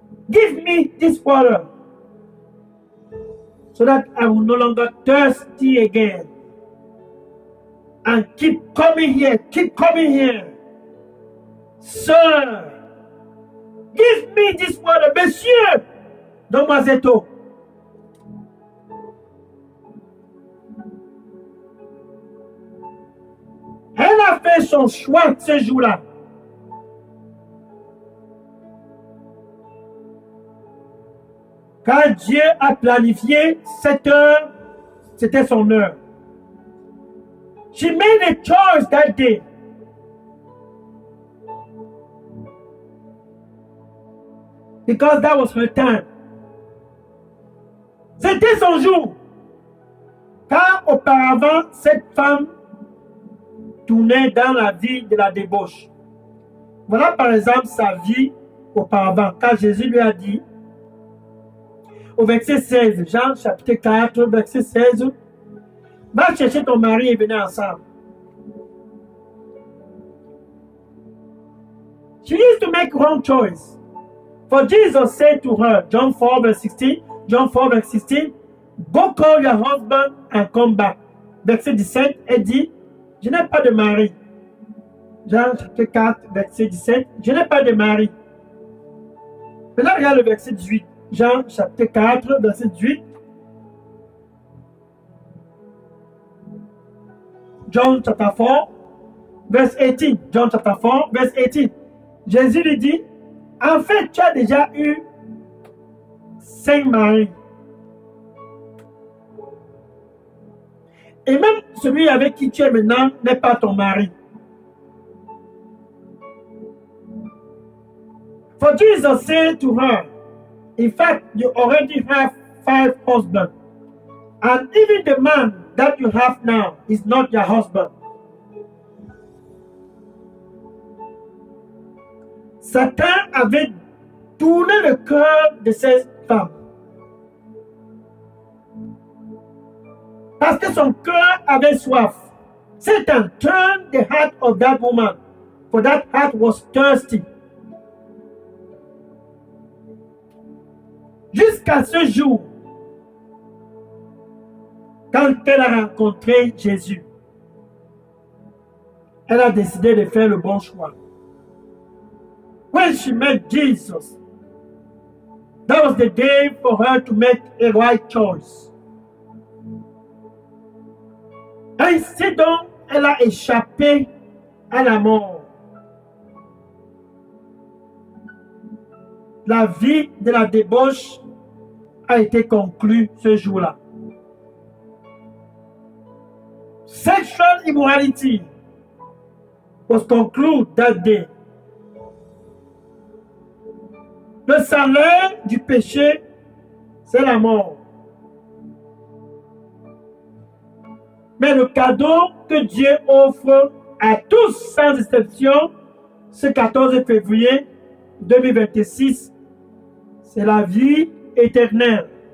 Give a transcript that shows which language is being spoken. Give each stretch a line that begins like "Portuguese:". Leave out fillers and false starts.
English: Give me this water, so that I will no longer thirsty again. And keep coming here, Sir, give me this water.
French: Monsieur, donne-moi cette eau. Elle a fait son choix ce jour-là. Quand Dieu a planifié cette heure, c'était son heure.
English: She made a choice that day. Because that was her time.
French: C'était son jour. Car auparavant, cette femme tournait dans la vie de la débauche. Voilà par exemple sa vie auparavant, quand Jésus lui a dit, au verset 16, Jean chapitre 4, verset 16, va chercher ton mari et venez ensemble.
English: She used to make wrong choice. For Jesus said to her, John 4, verse 16, go call your husband and come back.
French: Verset 17, elle dit, je n'ai pas de mari. Jean chapitre 4, verset 17, je n'ai pas de mari. Maintenant, regarde le verset 18. Jean chapitre 4, verset 18.
English: John chapter 4, verse 18. John chapter 4, verse 18.
French: Jésus lui dit, en fait, tu as déjà eu 5 maris. Et même celui avec qui tu es maintenant n'est pas ton mari.
English: For Jesus said to her, in fact, you already have 5 husbands. And even the man that you have now is not your husband.
French: Satan avait tourné le cœur de cette femme. Parce que son cœur avait soif.
English: Satan turned the heart of that woman, for that heart was thirsty.
French: Jusqu'à ce jour, quand elle a rencontré Jésus, elle a décidé de faire le bon choix.
English: When she met Jesus, that was the day for her to make a right choice.
French: Ainsi donc, elle a échappé à la mort. La vie de la débauche a été conclue ce jour-là.
English: Sexual immorality was concluded that day.
French: Le salaire du péché, c'est la mort. Mais le cadeau que Dieu offre à tous sans exception, ce 14 février 2026, c'est la vie éternelle.